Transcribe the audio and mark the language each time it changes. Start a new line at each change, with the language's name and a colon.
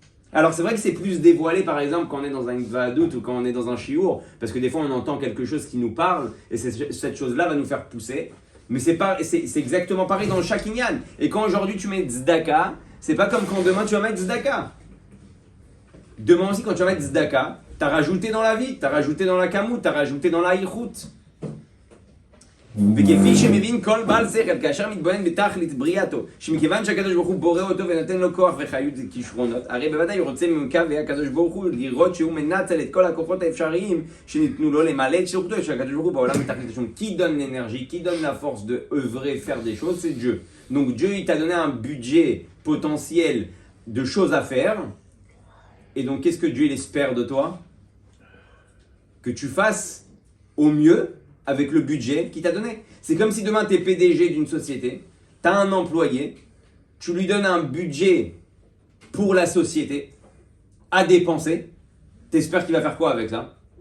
French: Alors c'est vrai que c'est plus dévoilé par exemple quand on est dans un Vadout ou quand on est dans un Shiur, parce que des fois on entend quelque chose qui nous parle et cette chose-là va nous faire pousser. Mais c'est exactement pareil dans chaque Inyan. Et quand aujourd'hui tu mets Tzedaka, c'est pas comme quand demain tu vas mettre Tzedaka. Demain aussi quand tu vas mettre Tzedaka, tu as rajouté dans la vie, tu as rajouté dans la Kamut, tu as rajouté dans la Ichut.
Hebrew: וכפי שמבין כל בעל שכל כאשר מתבונן בתכלית בריאתו שמכיוון שהקדוש ברוך הוא בורא אותו ונותן לו כוח וחיות וכישרונות הרי בוודאי הוא רוצה ממקווה הקדוש ברוך הוא לראות שהוא מנצל את כל הכוחות האפשריים שניתנו לו למלא את שירותו שהקדוש ברוך הוא בעולם מתכלית השום
French: qui donne l'énergie, qui donne la force de œuvrer, faire des choses, c'est Dieu. Donc Dieu il t'a donné un budget potentiel de choses à faire et donc qu'est-ce que Dieu il espère de toi? Que tu fasses au mieux avec le budget qu'il t'a donné. C'est comme si demain tu es PDG d'une société, tu as un employé, tu lui donnes un budget pour la société à dépenser, tu espères qu'il va faire quoi avec ça?